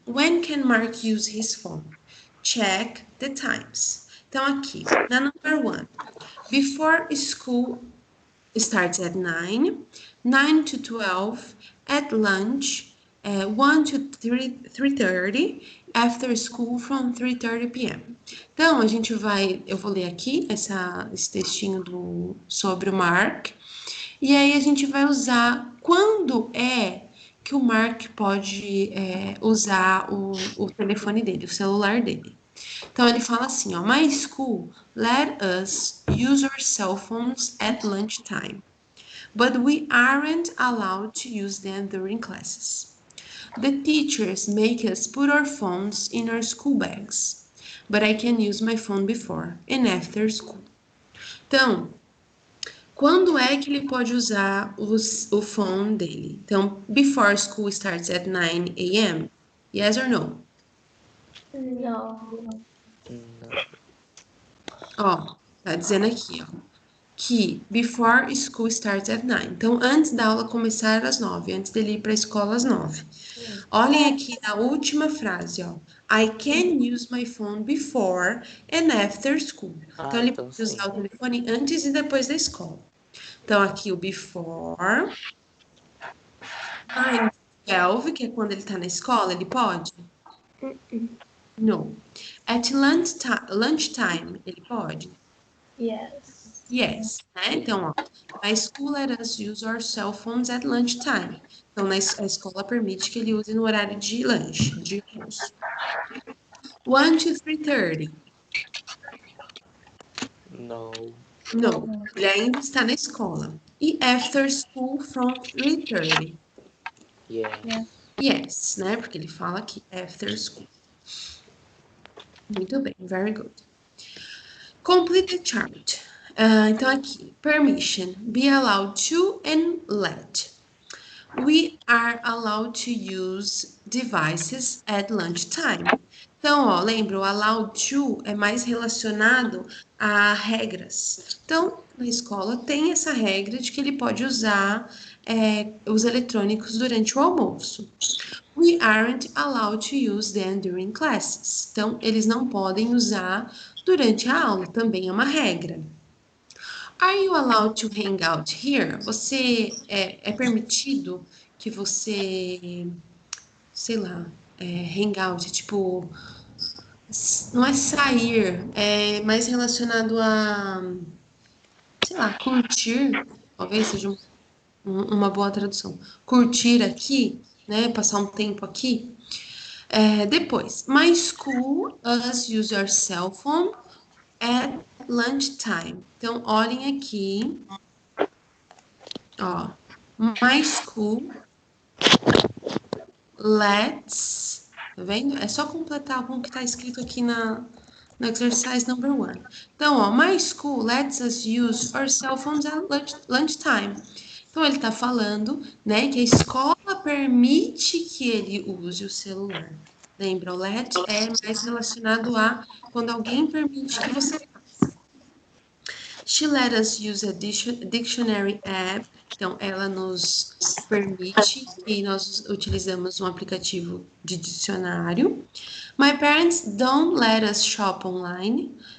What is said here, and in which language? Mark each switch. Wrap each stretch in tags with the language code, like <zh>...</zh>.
<en>When can Mark use his phone? Check the times.</en> <pt>Então, aqui, na</pt> <en>number 1, before school starts at 9, 9 to 12, at lunch, 1 to 3:30, after school from 3:30 p.m.</en> <pt>Então, eu vou ler aqui esse textinho sobre o Mark, e aí a gente vai usar quando é que o Mark pode usar o telefone dele, o celular dele. Então, ele fala assim, ó,</pt> <en>my school let us use our cell phones at lunchtime, but we aren't allowed to use them during classes. The teachers make us put our phones in our school bags, but I can use my phone before and after school.</en> <pt>Então, quando é que ele pode usar o phone dele?</pt> <en>Então, before school starts at 9 a.m., yes or no?</en> <pt>Não. Ó, tá dizendo aqui, ó, que</pt> <en>before school starts at 9.</en> <pt>Então, antes da aula começar às 9, antes dele ir para a escola às 9. Olhem aqui na última frase, ó.</pt> <en>I can use my phone before and after school.</en> <pt>Então, ele pode usar o telefone antes e depois da escola. Então, aqui o before. 12, que é quando ele tá na escola, ele pode?</pt> <en>No. At lunchtime,</en> <pt>ele pode?</pt> <en>Yes. Yes, né?</en> <pt>Então, ó,</pt> <en>a school let us use our cell phones at lunchtime.</en> <pt>Então, a escola permite que ele use no horário de lanche, de almoço.</pt> <en>1 to 3:30. No. No,</en> <pt>ele ainda está na escola.</pt> <en>E after school from 3:30. Yes. Yes,</en> <pt>né? Porque ele fala aqui</pt> <en>after school.</en> <pt>Muito bem,</pt> <en>very good. Complete the chart.</en> <pt>Então aqui,</pt> <en>permission, be allowed to and let. We are allowed to use devices at lunchtime.</en> <pt>Então, ó, lembra, o allowed to é mais relacionado a regras. Então, na escola tem essa regra de que ele pode usar os eletrônicos durante o almoço.</pt> <en>We aren't allowed to use them during classes.</en> <pt>Então, eles não podem usar durante a aula, também é uma regra.</pt> <en>Are you allowed to hang out here?</en> <pt>Você é permitido que você, sei lá, hang out, tipo, não é sair, é mais relacionado a, sei lá, curtir, talvez seja uma boa tradução. Curtir aqui, né, passar um tempo aqui.</pt> <en>Depois, my school us use your cell phone at lunchtime.</en> <pt>Então, olhem aqui. Ó,</pt> <en>my school lets,</en> <pt>tá vendo? É só completar com o que está escrito aqui no exercise number 1. Então, ó,</pt> <en>my school lets us use our cell phones at lunchtime.</en> <pt>Então, ele está falando, né, que a escola permite que ele use o celular. Lembra, o let é mais relacionado a quando alguém permite que você faça.</pt> <en>She let us use a dictionary app.</en> <pt>Então, ela nos permite que nós utilizamos um aplicativo de dicionário.</pt> <en>My parents don't let us shop online.</en>